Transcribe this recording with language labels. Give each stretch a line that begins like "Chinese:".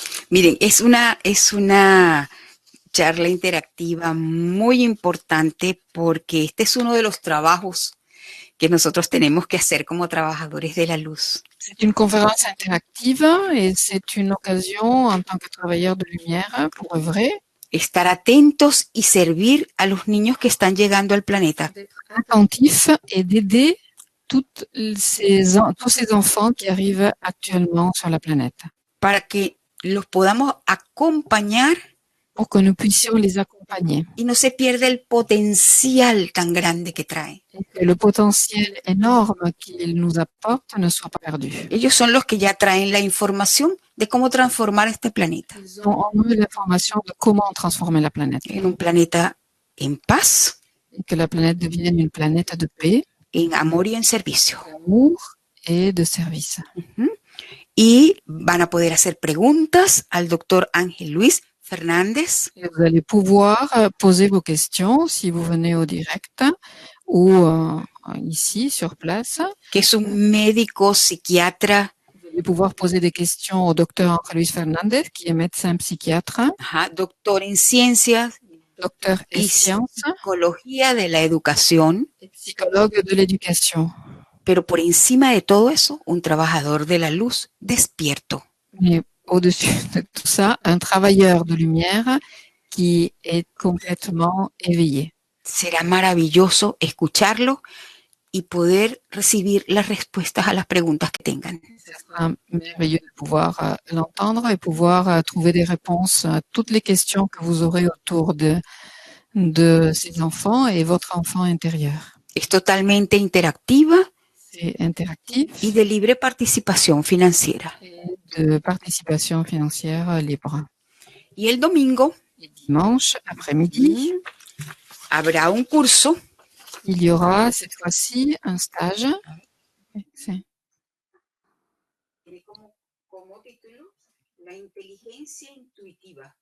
Spanish: Miren, es una charla interactiva muy importante porque este es uno de los trabajos que nosotros tenemos que hacer como trabajadores de la luz.
French: C'est une conférence interactive et c'est une occasion en tant que travailleur de lumière pour œuvrer.
Spanish: Estar atentos y servir a los niños que están llegando al planeta.
French: D'être attentif et d'aider tous ces enfants qui arrivent actuellement sur la planète,
Spanish: para que los podamos acompañar
French: pour que nous puissions les accompagner
Spanish: y no se pierda el potencial tan grande que traen.
French: et que le potentiel énorme qu'ils nous apportent ne soit pas perdu.
Spanish: Ellos son los que ya traen la información de cómo transformar este planeta
French: Ils ont en eux l'information de comment transformer la planète
Spanish: en un planeta en paz,
French: et que la planète devienne une planète de paix,
Spanish: en amor y en servicio.
French: d'amour et de service.
Spanish: Y van a poder hacer preguntas al doctor Ángel Luis Fernández,
French: Et vous allez pouvoir poser vos questions si vous venez au direct ou ici sur place.
Spanish: que es un médico psiquiatra,
French: Vous allez pouvoir poser des questions au docteur Ángel Luis Fernández, qui est médecin psychiatre,
Spanish: doctor en ciencias
French: docteur en
Spanish: y
French: sciences
Spanish: psicología de la educación,
French: et psychologue de l'éducation.
Spanish: pero por encima de todo eso, un trabajador de la luz despierto.
French: Mais au-dessus de tout ça, un travailleur de lumière qui est complètement éveillé.
Spanish: Será maravilloso escucharlo y poder recibir las respuestas a las preguntas que tengan.
French: Ce sera merveilleux de pouvoir l'entendre et pouvoir trouver des réponses à toutes les questions que vous aurez autour de ces enfants et votre enfant intérieur.
Spanish: Es totalmente interactiva
French: C'est interactif
Spanish: y de libre participación financiera.
French: et de participation financière libre.
Spanish: Y el domingo
French: Et dimanche après-midi,
Spanish: habrá un curso
French: il y aura cette fois-ci un stage. C'est
Spanish: como título La inteligencia intuitiva.